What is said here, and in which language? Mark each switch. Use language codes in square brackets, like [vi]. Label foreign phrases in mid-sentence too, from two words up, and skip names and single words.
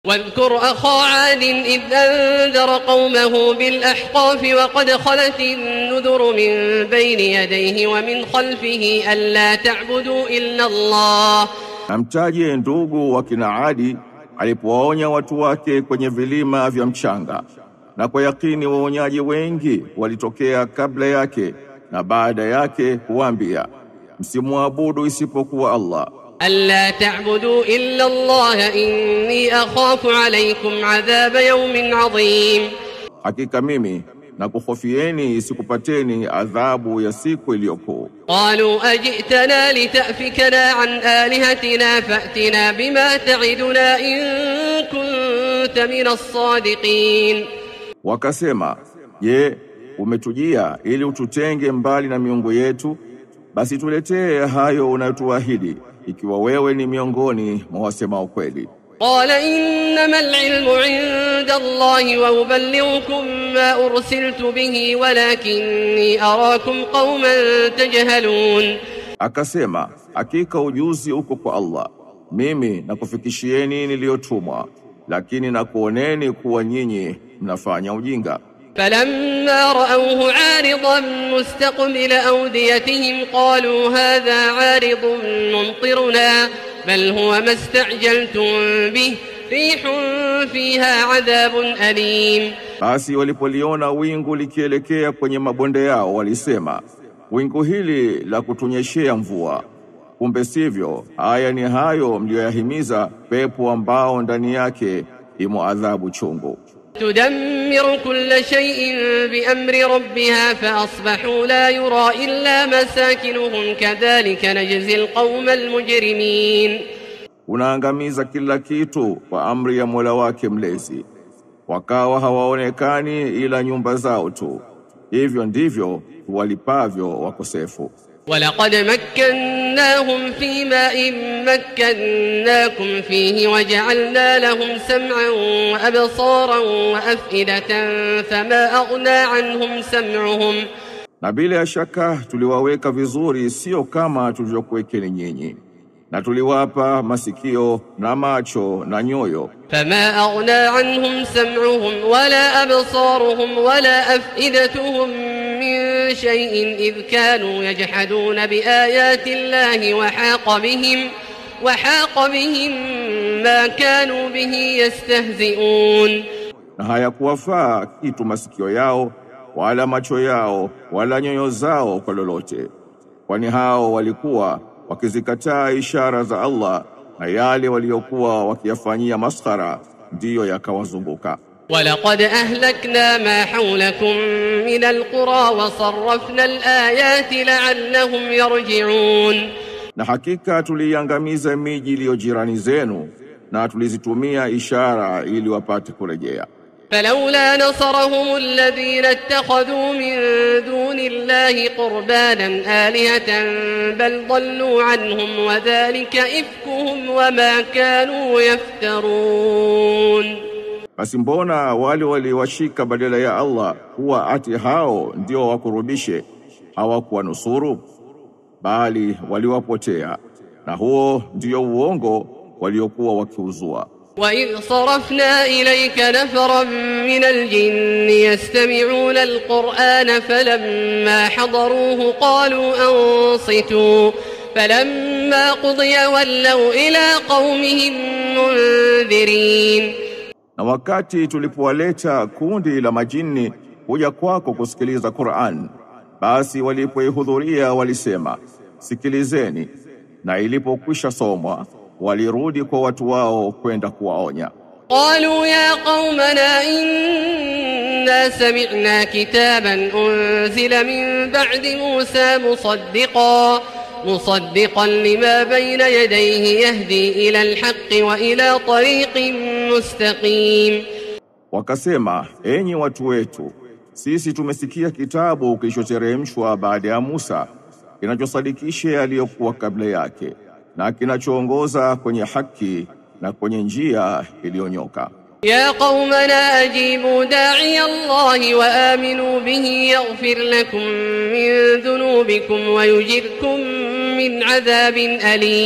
[ar] واذكر أخا عاد إذ أنذر قومه بالأحقاف وقد خلت النذر من بين يديه ومن خلفه ألا تعبدوا إلا الله. [sw] Namtaje ndugu wa kina Adi alipowaonya watu wake kwenye vilima vya mchanga, na kwa yakini waonyaji wengi walitokea kabla yake na baada yake kuambia, msimwabudu isipokuwa Allah. [ar] ألا تعبدوا إلا الله إني أخاف عليكم عذاب يوم عظيم. [sw] Hakika mimi nakuhofieni isikupateni adhabu ya siku iliyokuu. [ar] قالوا أجئتنا لتأفكنا عن آلهتنا فأتنا بما تعدنا إن كنت من الصادقين. [sw] Wakasema, je, umetujia ili ututenge mbali na miungu yetu? Basi tuletee hayo unayotuahidi ikiwa wewe ni miongoni mwa wasema ukweli. [ar] قال إنما العلم عند الله وأبلغكم ما أرسلت به ولكني أراكم قوما تجهلون. [sw] Akasema, hakika ujuzi uko kwa Allah, mimi nakufikishieni niliyotumwa, lakini nakuoneni kuwa nyinyi mnafanya ujinga. [ar] فلما رأوه عارضا مستقبل أوديتهم قالوا هذا عارض ممطرنا بل هو ما استعجلتم به ريح فيها عذاب أليم. [sw] Basi walipoliona wingu likielekea kwenye mabonde yao walisema, wingu hili la kutunyeshea mvua, kumbe sivyo, haya ni hayo mlioyahimiza, pepo ambao ndani yake imo adhabu chungu. [ar] تدمر كل شيء بأمر ربها فأصبحوا لا يرى إلا مساكنهم كذلك نجزي القوم المجرمين. [sw] Unaangamiza kila kitu kwa amri ya Mola wake mlezi, wakawa hawaonekani ila nyumba zao tu, hivyo ndivyo walipavyo wakosefu. [ar] ولقد مكناهم في ماء مكناكم فيه وجعلنا لهم سمعا وأبصارا وأفئدة فما أغنى عنهم سمعهم. [sw] Na bila shaka tuliwaweka vizuri, sio kama tulivyokuwekeni nyinyi, na tuliwapa masikio na macho na nyoyo. [ar] فما أغنى عنهم سمعهم ولا أبصارهم ولا أفئدتهم من شيء إذ كانوا يجحدون بآيات الله وحاق بهم ما كانوا به يستهزئون. [sw] Na hayakuwafaa kitu masikio yao wala macho yao wala nyoyo zao kwa lolote, kwani hao walikuwa wakizikataa ishara za Allah, na yale waliokuwa wakiyafanyia maskhara ndiyo yakawazunguka. [ar] ولقد أهلكنا ما حولكم من القرى وصرفنا الآيات لعلهم يرجعون. [sw] Na hakika tuliangamiza miji iliyo jirani zenu na tulizitumia ishara ili wapate kurejea. [ar] فلولا نصرهم الذين اتخذوا من دون الله قربانا آلهة بل ضلوا عنهم وذلك إفكهم وما كانوا يفترون. [sw] Basi mbona wale waliwashika badala ya Allah kuwa ati hao ndio wakurubishe, hawakuwa nusuru, bali waliwapotea, na huo ndio uongo waliokuwa wakiuzua. [ar] وإذ صرفنا إليك نفرا من الجن يستمعون القرآن فلما حضروه قالوا أنصتوا فلما قضي ولوا إلى قومهم منذرين. [sw] Na wakati tulipowaleta kundi la majini kuja kwako kusikiliza Qur'an, basi walipoihudhuria walisema, sikilizeni, na ilipokwisha somwa walirudi kwa watu wao kwenda kuwaonya. [ar] قالوا يا قومنا إنا سمعنا كتابا أنزل من بعد موسى مصدقا لما بين يديه يهدي إلى الحق وإلى طريق مستقيم. [sw] Wakasema, enyi watu wetu, sisi tumesikia kitabu kilichoteremshwa baada ya Musa, kinachosadikisha yaliyokuwa kabla yake na kinachoongoza kwenye haki na kwenye njia iliyonyoka. [ar] يا قومنا أجيبوا داعي الله وآمنوا به يغفر لكم من ذنوبكم ويجركم من عذاب أليم.